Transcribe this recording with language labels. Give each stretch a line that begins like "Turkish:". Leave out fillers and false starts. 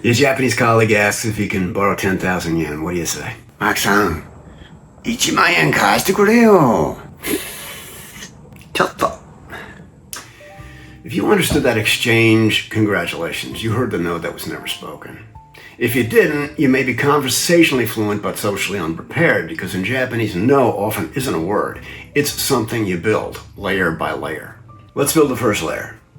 English: Your Japanese colleague asks if he can borrow 10,000 yen. What do you say?
Japanese: Mark-san, 1万円貸してくれよ。ちょっと。
English: If you understood that exchange, congratulations. You heard the note that was never spoken. If you didn't, you may be conversationally fluent but socially unprepared, because in Japanese, no often isn't a word. It's something you build, layer by layer. Let's build the first layer.